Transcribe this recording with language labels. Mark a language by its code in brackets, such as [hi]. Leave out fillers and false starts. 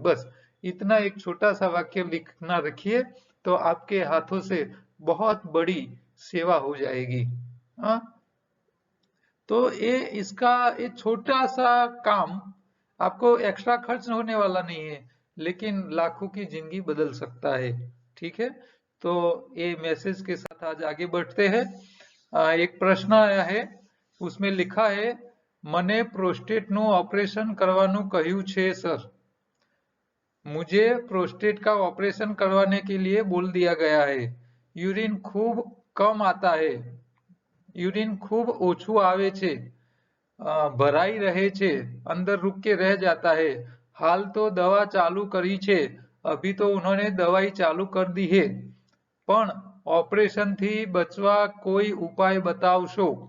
[hi] बस इतना एक छोटा सा वाक्य लिखना रखिए, तो आपके हाथों से बहुत बड़ी सेवा हो जाएगी। हाँ, तो ये इसका ये छोटा सा काम, आपको एक्स्ट्रा खर्च होने वाला नहीं है, लेकिन लाखों की जिंदगी बदल सकता है। ठीक है, तो ये मैसेज के साथ आज आगे बढ़ते हैं। एक प्रश्न आया है, उसमें लिखा है, [gu] મને પ્રોસ્ટેટ નું ઓપરેશન કરવાનું કહ્યું છે સર। [hi] मुझे प्रोस्टेट का ऑपरेशन करवाने के लिए बोल दिया गया है। यूरिन खूब कम आता है, यूरिन खूब [gu] ઓછું આવે છે, ભરાઈ રહે છે, અંદર [hi] रुक के रह जाता है। [gu] हाल तो दवा चालू करी છે, [hi] अभी तो उन्होंने दवाई चालू कर दी है, [gu] પણ ऑपरेशन थी बचवा कोई उपाय बतावशो।